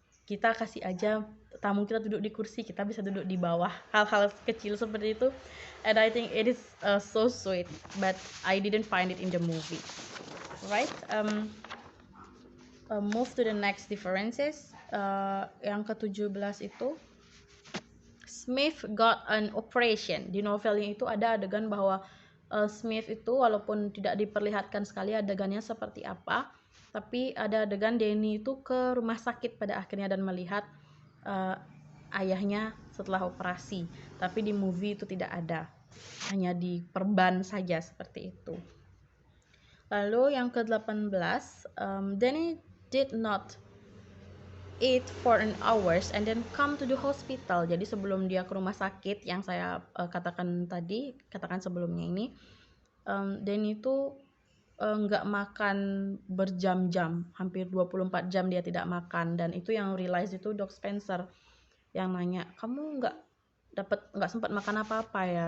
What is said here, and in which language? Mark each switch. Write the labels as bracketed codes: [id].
[id] kita kasih aja tamu kita duduk di kursi, kita bisa duduk di bawah, hal-hal kecil seperti itu. [en] And I think it is so sweet, but I didn't find it in the movie. Right? Move to the next differences. [id] Yang ke-17 itu, [en] Smith got an operation. [id] Di novelnya itu ada adegan bahwa Smith itu walaupun tidak diperlihatkan sekali adegannya seperti apa, tapi ada adegan Danny itu ke rumah sakit pada akhirnya dan melihat ayahnya setelah operasi. Tapi di movie itu tidak ada, hanya diperban saja seperti itu. Lalu yang ke-18, [en] Danny did not eat for an hours and then come to the hospital. [id] Jadi sebelum dia ke rumah sakit yang saya katakan sebelumnya ini, Danny itu nggak makan berjam-jam, hampir 24 jam dia tidak makan. Dan itu yang realize itu Doc Spencer yang nanya, kamu nggak sempat makan apa-apa ya?